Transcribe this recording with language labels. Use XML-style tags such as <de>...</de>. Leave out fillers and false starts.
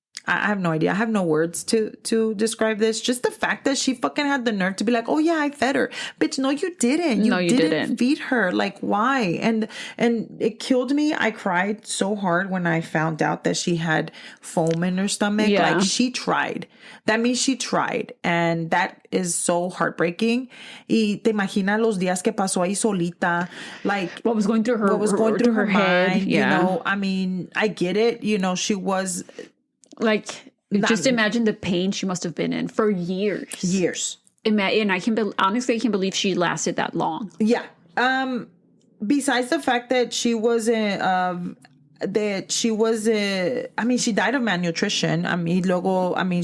<en>I have no idea. I have no words to describe this. Just the fact that she fucking had the nerve to be like, oh yeah, I fed her. Bitch, no, you didn't. You didn't feed her. Like, why? And it killed me. I cried so hard when I found out that she had foam in her stomach. Yeah. Like, she tried. That means she tried. And that is so heartbreaking.</en> <es>Y te imaginas los días que pasó ahí solita.</es> <en>Like, what was going through her head. Mind, yeah. You know, I mean, I get it. You know, she was... Like, just imagine the pain she must have been in for years. And I honestly can't believe she lasted that long. Yeah. Besides the fact that she wasn't, she died of malnutrition.</en>